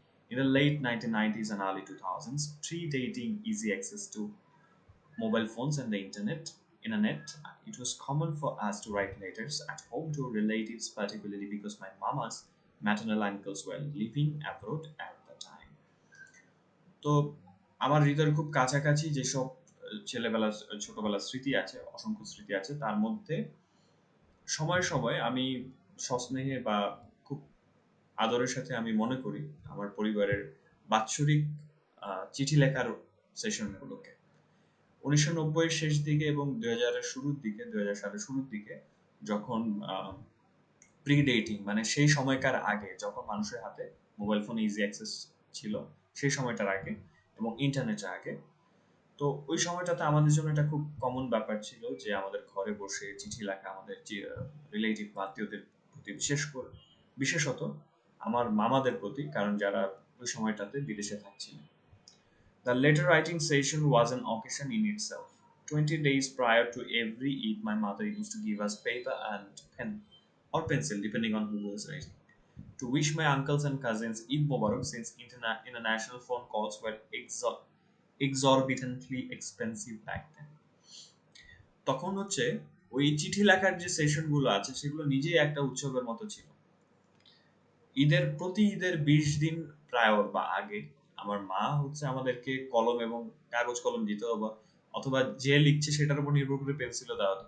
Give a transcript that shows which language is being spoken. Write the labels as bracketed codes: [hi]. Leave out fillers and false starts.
[en] In the late 1990s and early 2000s, predating easy access to mobile phones and the internet, it was common for us to write letters at home to relatives, particularly because my mama's maternal uncles were living abroad at the time. [bn] তো আমার হৃদয়ের খুব কাছাকাছি যেসব ছেলেবেলা ছোটবেলার স্মৃতি আছে, অসংখ্য স্মৃতি আছে, তার মধ্যে সময় সময় আমি সস্নেহে বা খুব আদরের সাথে আমি মনে করি আমার পরিবারের বাৎসরিক চিঠি লেখার সেশনগুলোকে। 1990 শেষ দিকে এবং 2000 সালের শুরুর দিকে, যখন প্রিডেটিং মানে সেই সময়কার আগে, যখন মানুষের হাতে মোবাইল ফোন ইজি অ্যাক্সেস ছিল, সেই সময়টার আগে এবং ইন্টারনেটের আগে, তো ওই সময়টাতে আমাদের জন্য এটা খুব কমন ব্যাপার ছিল যে আমাদের ঘরে বসে চিঠি লেখা আমাদের রিলেটিভ আত্মীয়দের প্রতি, বিশেষত আমার মামাদের প্রতি, কারণ যারা ওই সময়টাতে বিদেশে থাকছিলেন। [en] The letter writing session was an occasion in itself. 20 days prior to every Eid, my mother used to give us paper and pen or pencil, depending on who was writing, to wish my uncles and cousins Eid Mubarak, since international phone calls were exorbitantly expensive back then. [bn] তখন হচ্ছে ওই চিঠি লেখার যে সেশনগুলো আছে সেগুলো নিজেই একটা উৎসবের মতো ছিল। প্রতি ঈদের 20 দিন প্রায়র বা আগে আমার মা হচ্ছে আমাদেরকে কলম এবং কাগজ কলম দিত, অথবা যে লিখছে সেটার উপর নির্ভর করে পেন্সিলও দেওয়া হতো।